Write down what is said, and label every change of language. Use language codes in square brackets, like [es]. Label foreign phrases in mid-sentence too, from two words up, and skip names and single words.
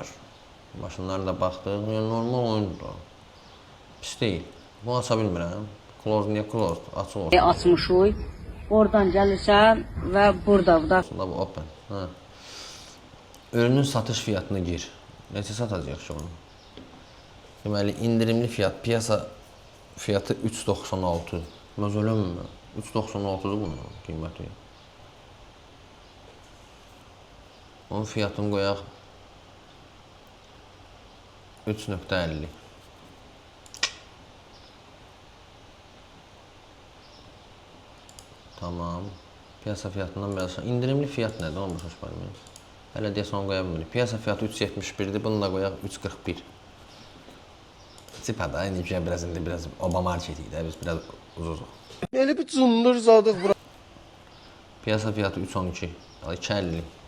[az] Maşınlara da baxdıq. Yəni normal oyundur. Pis deyil. Bunu aça bilmirəm. Close niyə closed? Açıq olsun. Açmışıq. Oradan gəlirsən və burada da. Aslında bu open. Hə. [tr] Ürünün satış fiyatını gir. [az] Neçə satacaq ki onu? Deməli, [tr] indirimli fiyat, piyasa fiyatı 3.96. [az] Məzələm mi? 3.96-dır bunun qiyməti. Onun fiyatını qoyaq 3.50. [tr] Tamam. Piyasa fiyatından biraz aşağı. [az] İndirimli fiyat nədir? Onu başa düşmədim. Hələ deyəsən onu qoya bilmirik. [tr] Piyasa fiyatı 3.71-dir. [az] Bunu da qoyaq 3.41. Tipa da indi biraz Obama marketidir də. Biz biraz uzuzuq. Elə bir cındır zadıq bura. [tr] Piyasa fiyatı 3.12. 2.50.